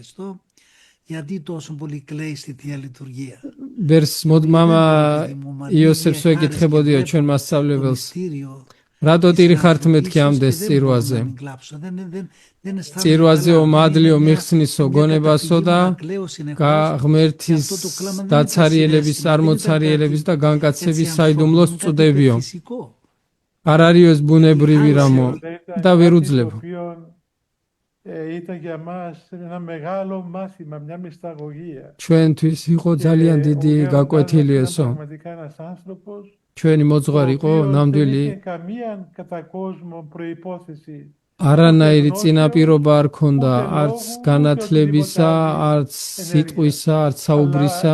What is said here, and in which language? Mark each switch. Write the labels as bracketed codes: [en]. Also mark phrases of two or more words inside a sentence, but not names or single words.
[ka] ვერს მამა იოსებს ვეკითხებოდიო ჩვენ მასწავლებელს რატო ტირი ხართ მეთქი ამდეს წირვაზე წირვაზეო მადლიო მიხსნისო გონებასო და ღმერთის დაცარიელების წარმოცარიელების და განკაცების საიდუმლოს წვდებიო არ არის ეს ბუნებრივი რამო და ვერ უძლებო [el] Ήταν για μας ένα μεγάλο μάθημα, μια μυσταγωγία. [ka] ჩვენთვის იყო ძალიან დიდი გაკვეთილი ესო. ჩვენი მოძღვარი იყო ნამდვილი. არანაირი წინაპირობა არ ქონდა, არც განათლებისა, არც სიტყვისა, არც საუბრისა.